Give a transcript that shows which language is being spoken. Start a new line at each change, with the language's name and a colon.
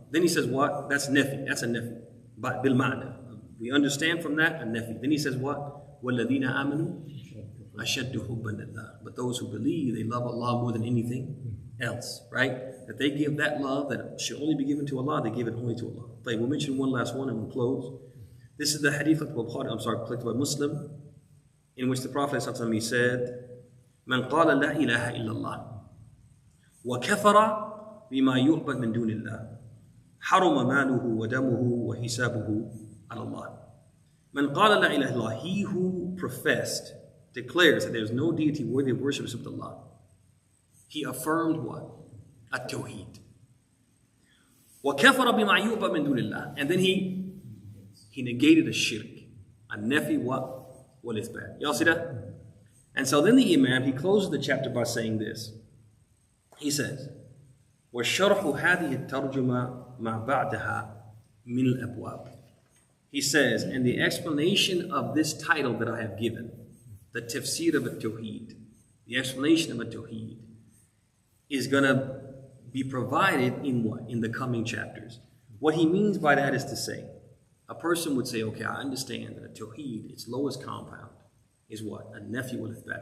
English: Then he says what? That's nafi. That's a nafi. But
Arabic: bil ma'na.
English: We understand from that a nafi. Then he says what?
Arabic: وَالَّذِينَ آمَنُوا أَشَدُّ حُبًّا لِلَّهِ.
English: But those who believe, they love Allah more than anything else, right? That they give that love that should only be given to Allah, they give it only to Allah. We'll mention one last one and we'll close. This is the hadith of collected by Muslim, in which the Prophet ﷺ said,
Arabic: مَنْ قَالَ لَا إِلَهَ إِلَّا اللَّهِ وَكَفَرَ بِمَا يُعْبَدْ مِن دُونِ اللَّهِ حَرُمَ مَالُهُ وَدَمُهُ وَحِسَابُهُ عَلَى اللَّهِ. مَنْ قَالَ لَا إِلَهَ إِلَّا اللَّهِ.
English: He who professed, declares that there is no deity worthy of worship except Allah. He affirmed what? At-Tawheed.
Arabic: وَكَفَرَ بِمَا يُعْبَدْ مِن دُونِ اللَّهِ.
English: And then he negated a shirk. A nafi what?
Arabic: Wal-ithbat.
English: Y'all see that? And so then the Imam, he closes the chapter by saying this. He says,
Arabic: وَالشَّرْحُ هَذِهِ التَّرْجُمَةِ مَا بَعْدَهَا مِنَ الْأَبْوَابِ.
English: He says, and the explanation of this title that I have given, the Tafsir of Al-Tawheed, the explanation of Al-Tawheed, is going to be provided in what? In the coming chapters. What he means by that is to say, a person would say, okay, I understand that Al-Tawheed, its lowest compound, is what? A nephew
Arabic: wal ithbat.